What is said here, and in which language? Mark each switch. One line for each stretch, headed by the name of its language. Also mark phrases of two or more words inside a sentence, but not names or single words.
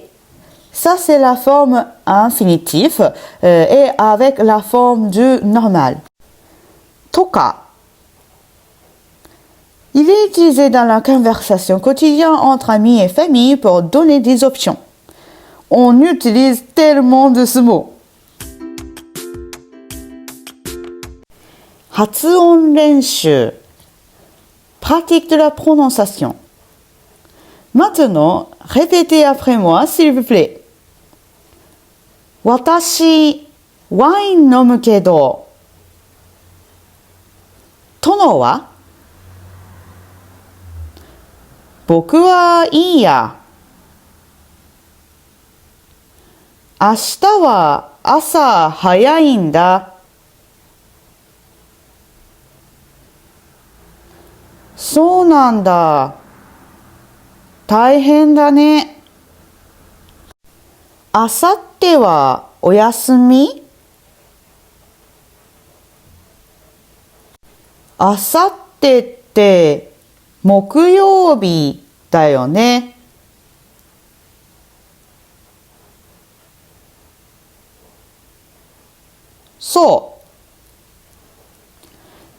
French: Ça, c'est la forme infinitif et avec la forme du normal. Toka. Il est utilisé dans la conversation quotidienne entre amis et famille pour donner des options. On utilise tellement de ce mot.
Japanese: 発音練習.
French: Pratique de la prononciation. Maintenant, répétez après moi s'il vous plaît.
Japanese: 私、ワイン飲むけど. 殿は？僕はいいや. 明日は朝早いんだ. そうなんだ. 大変だね。明後日はお休み? Asatteって木曜日だよね。そう。